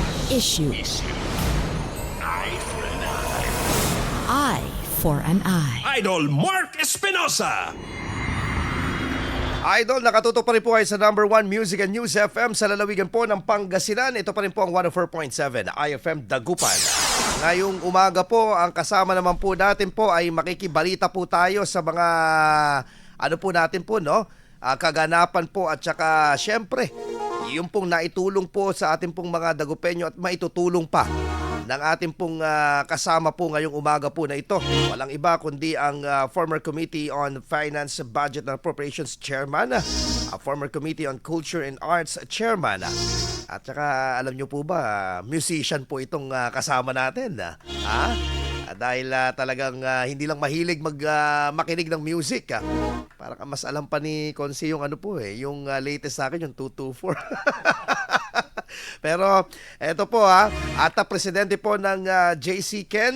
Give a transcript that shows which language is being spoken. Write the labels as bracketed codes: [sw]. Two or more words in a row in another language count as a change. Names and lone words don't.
[en] Issue. Eye for an eye. Eye for an eye. [tl] Idol Mark Espinosa. Idol, nakatutok pa rin po kayo sa number 1 Music and News FM sa lalawigan po ng Pangasinan. Ito pa rin po ang 104.7 IFM Dagupan. Ngayong umaga po, ang kasama naman po natin po ay makikibalita po tayo sa mga ano po natin po, no? Kaganapan po at saka syempre, yung pong naitulong po sa ating pong mga Dagupenyo at maitutulong pa ng ating pong kasama po ngayong umaga po na ito. Walang iba kundi ang [en] former Committee on Finance, Budget and Appropriations Chairman, former Committee on Culture and Arts Chairman. [tl] At saka alam nyo po ba, musician po itong kasama natin. Dahil talagang hindi lang mahilig makinig ng music. Parang mas alam pa ni Consi yung ano po yung latest sa akin, yung 224. Pero eto po at presidente po ng JC Ken.